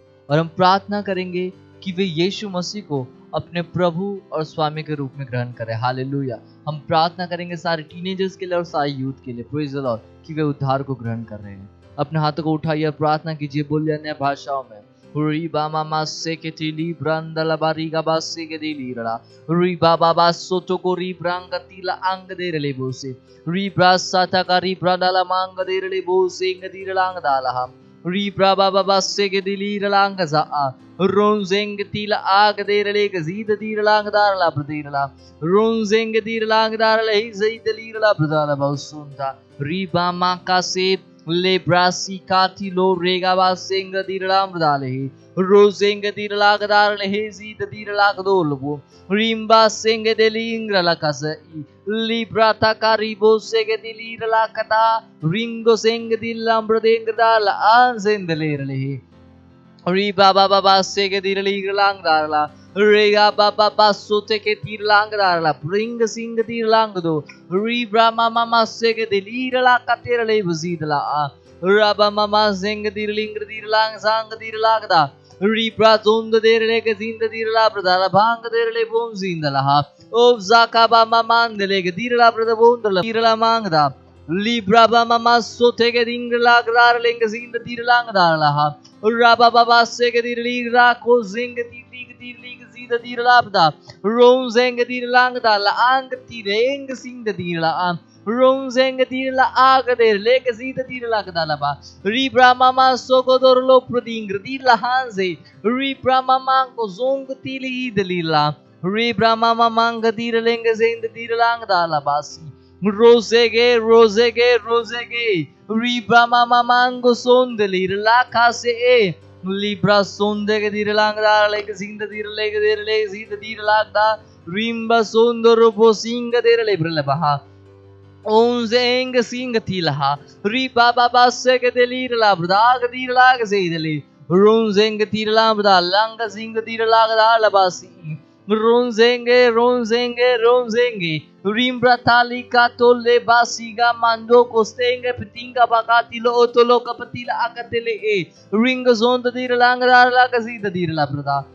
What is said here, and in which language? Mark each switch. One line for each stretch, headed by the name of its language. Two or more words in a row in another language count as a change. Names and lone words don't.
Hindi: और हम प्रार्थना करेंगे कि वे यीशु मसीह को अपने प्रभु और स्वामी के रूप में ग्रहण करें। हालेलुया। हम प्रार्थना करेंगे सारे टीनेजर्स के लिए और सारे यूथ के लिए,
English: praise the Lord,
Hindi: कि वे उद्धार को ग्रहण कर रहे हैं। अपने हाथों को उठाइए, प्रार्थना कीजिए, बोलिए अन्य भाषाओं में। री बामा मासे के टीली ब्रांदला बारी गाबा से के दिली रड़ा री बाबा बासो तो को री ब्रांग तीला अंग दे रले बोसे री ब्रासा ता का री ब्रांदला मांग दे रले बोसे ngदी रलांग दाला री ब्राबा बाबा से के दिली रलांग जा रोंजेंग तीला आग दे रले गजीद दी रलांग दारला प्रदीरला रोंजेंग दी रलांग दारला ही जई दली रला प्रदाला बहुसुंता री बामा का से ले ब्रासी काती लो रेगा बासेंग दिरलाम दाले रोजेंग दिरला गदार ले जीत दिरला गदोलबो रिम्बा सेंग देलिंग रलाकस ली ब्राता कारिबो सेगे दिलीरला कता रिंगो सेंग दिलम ब्रदेंग दाल आंसेंद लेरले री बाबा बाबा सेगे दिरली गलांग दारला रेगा बाबा बासोते के तीरलांग दारला प्रिंग सिंग तीरलांग दो री ब्रामा मामा सेगे दिलीरला कतेरले बजीदला राबा मामा सेंग दिरलिंग दिरलांग सांग दिरलांग दा री ब्राजोंद देरले के जिंद दिरला प्रदाला भांग देरले बोन जिंदला ओ जाका बामा मांदले के दिरला प्रदबोंदला दिरला मांगदा ली ब्राबा मामा सोते के दिंगला गदार लेंग जिंद दिरलांग दारला राबा बाबा से के दिरली राको जिंग दिरली जीद दिरलाबदा रोंजेंग दिरलांग दाला आंग तिरेंग सिंग दिरला रोंजेंग दिरला आग देर लेके जीद दिरला गदालाबा री ब्रामा मा सोको दोरलो प्रदिंग दिरला हांजे री ब्रामा मा को जोंग तिली दलीला री ब्रामा मा मांग दिरलेंग जिंद दिरलांग दालाबासी रोजेगे रोजेगे रोजेगे री ब्रामा मा मांगो सोंदली लाखा से ए लिब्रा सोंदे के दिरलांग दार लेके जिंद दिरले के दिरले जिंद दिरलागदा रिम्बा सोंदरो बो सिंग दिरले ब्रलबहा ओंजेंग सिंग तिलहा री बाबा बासे के दिरला ब्रदाग दिरलाग से दिली रोंजेंग तिरला ब्रदा लंग सिंग दिरलाग दा लबासी रोंजेंगे रोंजेंगे रोंजेंगे रिम्ब्रा ताली का तोले बासीगा मांडो कोस्तेंगे पिटिंगा बाकातिलो ओतोलो कपतिला आकतेले ए रिंग जोंद दिरलांग दारला कसीद दिरला प्रदा